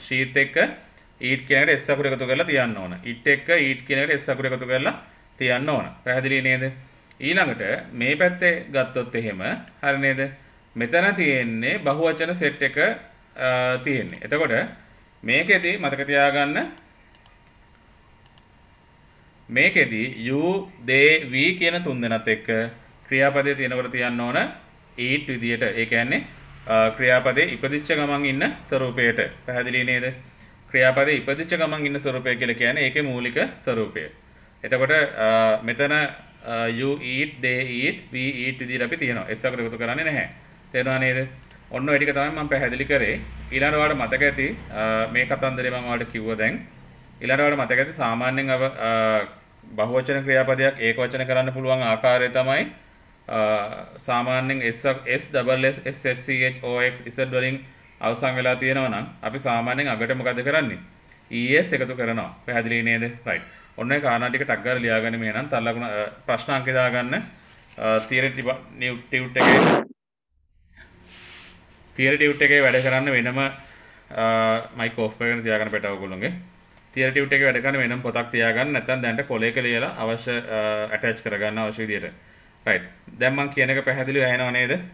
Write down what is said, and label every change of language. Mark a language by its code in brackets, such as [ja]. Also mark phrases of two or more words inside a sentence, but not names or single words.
[si] sheet එක eat කියන එකට s අකුර එකතු කරලා තියන්න ඕන. it එක eat කියන එකට s අකුර එකතු කරලා තියන්න ඕන. පැහැදිලි නේද? ඊළඟට මේ පැත්තේ ගත්තොත් එහෙම හරි නේද? මෙතන තියෙන්නේ බහුවචන සෙට් එක තියෙන්නේ. එතකොට මේකෙදි මතක තියාගන්න මේකෙදි [en] you they we [si] කියන තුන් දෙනාත් එක්ක ක්‍රියාපදයේ තියෙනකොට තියන්න ඕන eat විදියට. ඒ කියන්නේ ක්‍රියාපදයේ ඉපදිච්ච ගමන් ඉන්න ස්වරූපයට. පැහැදිලි නේද? ක්‍රියාපදයේ ඉපදිච්ච ගමන් ඉන්න ස්වරූපය කියලා කියන්නේ ඒකේ මූලික ස්වරූපය. එතකොට මෙතන [en] you eat they eat we eat [si] විදිහට අපි තියනවා. s අකුර එකතු කරන්නේ නැහැ. තේරුණා නේද? ඔන්න ඔය ටික තමයි මම පැහැදිලි කරේ. ඊළඟට ඔයාලට මතක ඇති මේ කතන්දරේ මම ඔයාලට කිව්වා දැන්. ඊළඟට ඔයාලට මතක ඇති සාමාන්‍යයෙන් බහුවචන ක්‍රියාපදයක් ඒකවචන කරන්න පුළුවන් ආකාරය තමයි සාමාන්‍යයෙන් [en] s double s s h c h o x z [si] වලින් අවසන් වෙලා තියෙනවා නම් අපි සාමාන්‍යයෙන් අගට මොකද කරන්නේ? es එකතු කරනවා. පැහැදිලි නේද? right. ඔන්න ඒ කාරණා ටික ටක් ගාලා ලියාගන්න මේ නම් තල් ලකුණ ප්‍රශ්න අංක දාගන්න [en] theory tute [si] එකේ වැඩ කරන්න වෙනම [en] mic off [si] කරගෙන තියාගන්න පැටව ඔයගොල්ලෝගේ [en] theory tute [si] එකේ වැඩ කරන්න වෙනම පොතක් තියාගන්න නැත්නම් දැන්ට කොලයක ලියලා අවශ්‍ය ඇටච් කරගන්න අවශ්‍ය විදියට right දැන් මම කියන එක පැහැදිලිව ඇහෙනව නේද